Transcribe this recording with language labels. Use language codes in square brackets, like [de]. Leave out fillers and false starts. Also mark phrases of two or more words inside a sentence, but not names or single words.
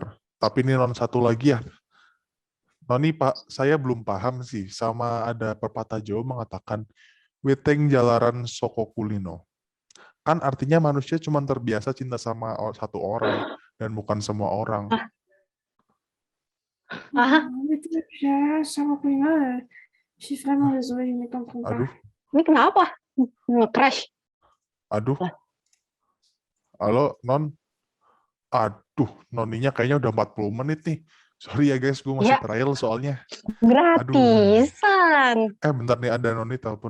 [id] Tapi ini Non satu lagi ya. Noni Pak, saya belum paham sih sama ada pepatah Jawa mengatakan [jv] weteng jalaran soko kulino. [id] Kan artinya manusia cuma terbiasa cinta sama satu orang dan bukan semua orang. Itu ya, sama punya. [fr] Je suis vraiment désolée, je ne comprends pas. [id] Aduh, Ini kenapa? Nge-crash. aduh. Halo, Non. Aduh, Noninya kayaknya udah 40 menit nih. Sorry ya guys, gue masih Ya, trial soalnya. Aduh. gratisan. Bentar nih ada Noni telepon.